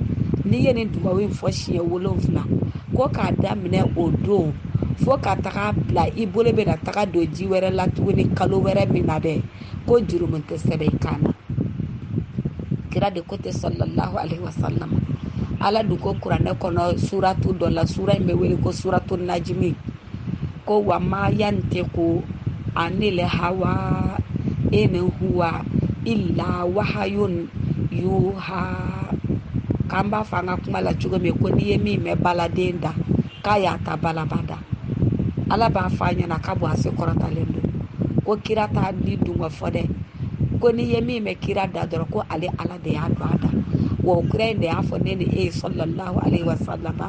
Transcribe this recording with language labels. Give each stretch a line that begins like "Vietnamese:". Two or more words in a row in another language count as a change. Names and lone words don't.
Bambara: n'i ye nin dugawu in fɔ siɲɛ 7 ko k'a daminɛ o don fo ka taga bila i bolo bɛ na taga don ji wɛrɛ la tuguni kalo wɛrɛ min na dɛ ko jurumu tɛ sɛbɛn i kan na kira de ko tɛ
Arabic: صلى الله عليه وسلم
Bambara: ala dun ko kuranɛ kɔnɔ suratu dɔ la sura in bɛ wele ko suratu najimi ko
Arabic: وما ينطق عن الهوى إن هو إلا وحي يوحى
Bambara: k'an b'a fɔ an ka kuma la cogo min ko n'i ye min mɛn baladen da k'a y'a ta balabada ala b'a fɔ a ɲɛna k'a bɔ a se kɔrɔtalen don ko kira t'a ni dun ka fɔ dɛ ko n'i ye min mɛn kira da dɔrɔn ko ale ala de y'a don a da wa o kira in de y'a fɔ ne ni e ye
Arabic: صلى الله عليه وسلم